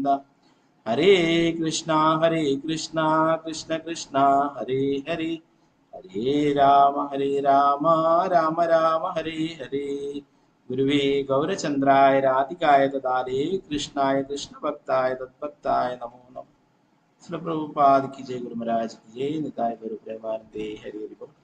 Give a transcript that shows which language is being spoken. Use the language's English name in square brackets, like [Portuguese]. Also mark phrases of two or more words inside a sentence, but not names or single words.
[Sanskrit] ഹരേ കൃഷ്ണ കൃഷ്ണ കൃഷ്ണ ഹരേ ഹരേ, ഹരേ രാമ രാമ രാമ ഹരേ ഹരേ. ഗുരുവേ ഗൗരചന്ദ്രായ രാധികായ ദദാലേ കൃഷ്ണായ കൃഷ്ണഭക്തായ തദ്ഭക്തായ നമോ നമഃ. [Hindi] ശ്രീ പ്രഭുപാദ് की जय, गुरु महाराज की जय, निताय गुरु प्रेमानंदे हरे हरि बोल.